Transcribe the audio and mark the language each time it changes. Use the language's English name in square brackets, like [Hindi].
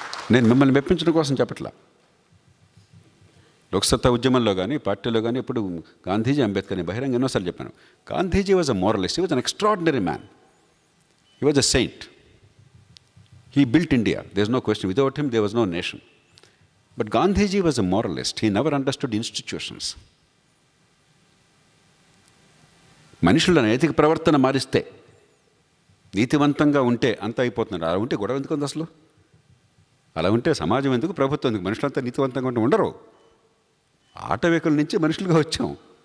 [Telugu] నేను మిమ్మల్ని మెప్పించడం కోసం చెప్పట్లా. లోక్సత్తా ఉద్యమంలో కానీ పార్టీలో కానీ ఇప్పుడు గాంధీజీ, అంబేద్కర్ని బహిరంగ ఎన్నోసార్లు చెప్పాను. [English] Gandhiji was a moralist, he was an extraordinary man, he was a saint. He built India. There's no question. Without him, there was no nation. But Gandhiji was a moralist. He never understood institutions. [Telugu] మనుషుల నైతిక ప్రవర్తన మారిస్తే, నీతివంతంగా ఉంటే అంత అయిపోతున్నారు. అలా ఉంటే గొడవ ఎందుకు ఉంది అసలు? అలా ఉంటే సమాజం ఎందుకు, ప్రభుత్వం ఎందుకు? మనుషులంతా నీతివంతంగా ఉంటే ఉండరు. ఆటవికుల నుంచి మనుషులుగా వచ్చాం.